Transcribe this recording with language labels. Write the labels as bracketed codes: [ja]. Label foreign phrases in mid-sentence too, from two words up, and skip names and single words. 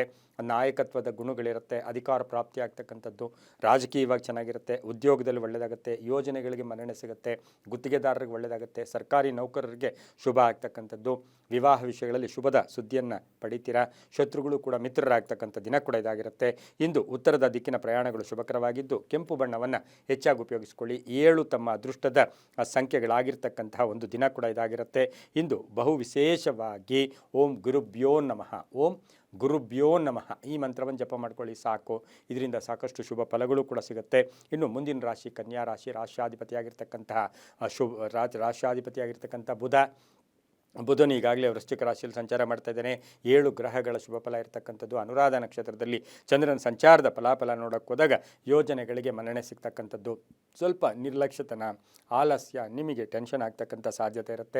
[kn] ನಾಯಕತ್ವದ ಗುಣಗಳಿರುತ್ತೆ, ಅಧಿಕಾರ ಪ್ರಾಪ್ತಿ ಆಗ್ತಕ್ಕಂಥದ್ದು, ರಾಜಕೀಯವಾಗಿ ಚೆನ್ನಾಗಿರುತ್ತೆ, ಉದ್ಯೋಗದಲ್ಲಿ ಒಳ್ಳೆಯದಾಗುತ್ತೆ, ಯೋಜನೆಗಳಿಗೆ ಮನ್ನಣೆ ಸಿಗುತ್ತೆ, ಗುತ್ತಿಗೆದಾರರಿಗೆ ಒಳ್ಳೆಯದಾಗುತ್ತೆ, ಸರ್ಕಾರಿ ನೌಕರರಿಗೆ ಶುಭ ಆಗ್ತಕ್ಕಂಥದ್ದು, ವಿವಾಹ ವಿಷಯಗಳಲ್ಲಿ ಶುಭದ ಸುದ್ದಿಯನ್ನು ಪಡಿತೀರಾ. ಶತ್ರುಗಳು ಕೂಡ ಮಿತ್ರರಾಗ್ತಕ್ಕಂಥ ದಿನ ಕೂಡ ಇದಾಗಿರುತ್ತೆ. ಇಂದು ಉತ್ತರದ ದಿಕ್ಕಿನ ಪ್ರಯಾಣಗಳು ಶುಭಕರವಾಗಿದ್ದು ಕೆಂಪು ಬಣ್ಣವನ್ನು ಹೆಚ್ಚಾಗಿ ಉಪಯೋಗಿಸಿಕೊಳ್ಳಿ. 7 ತಮ್ಮ ಅದೃಷ್ಟದ ಸಂಖ್ಯೆಗಳಾಗಿರ್ತಕ್ಕಂತಹ ಒಂದು ದಿನ ಕೂಡ ಇದಾಗಿರುತ್ತೆ. ಇಂದು ಬಹು ವಿಶೇಷವಾಗಿ [sa] ಓಂ ಗುರುಭ್ಯೋ ನಮಃ, ಓಂ ಗುರುಭ್ಯೋ ನಮಃ [kn] ಈ ಮಂತ್ರವನ್ನು ಜಪ ಮಾಡ್ಕೊಳ್ಳಿ, ಸಾಕು. ಇದರಿಂದ ಸಾಕಷ್ಟು ಶುಭ ಫಲಗಳು ಕೂಡ ಸಿಗುತ್ತೆ. ಇನ್ನು ಮುಂದಿನ ರಾಶಿ ಕನ್ಯಾ ರಾಶಿ, ರಾಶಿಯಾಧಿಪತಿಯಾಗಿರ್ತಕ್ಕಂತಹ ರಾಶಿಯಾಧಿಪತಿಯಾಗಿರ್ತಕ್ಕಂಥ ಬುಧನು ಈಗಾಗಲೇ ವೃಶ್ಚಿಕ ರಾಶಿಯಲ್ಲಿ ಸಂಚಾರ ಮಾಡ್ತಾ ಇದ್ದಾನೆ. 7 ಗ್ರಹಗಳ ಶುಭ ಫಲ ಇರತಕ್ಕಂಥದ್ದು. ಅನುರಾಧ ನಕ್ಷತ್ರದಲ್ಲಿ ಚಂದ್ರನ ಸಂಚಾರದ ಫಲಾಫಲ ನೋಡೋಕ್ಕೆ ಹೋದಾಗ ಯೋಜನೆಗಳಿಗೆ ಮನ್ನಣೆ ಸಿಗ್ತಕ್ಕಂಥದ್ದು, ಸ್ವಲ್ಪ ನಿರ್ಲಕ್ಷ್ಯತನ, ಆಲಸ್ಯ, ನಿಮಗೆ ಟೆನ್ಷನ್ ಆಗ್ತಕ್ಕಂಥ ಸಾಧ್ಯತೆ ಇರುತ್ತೆ.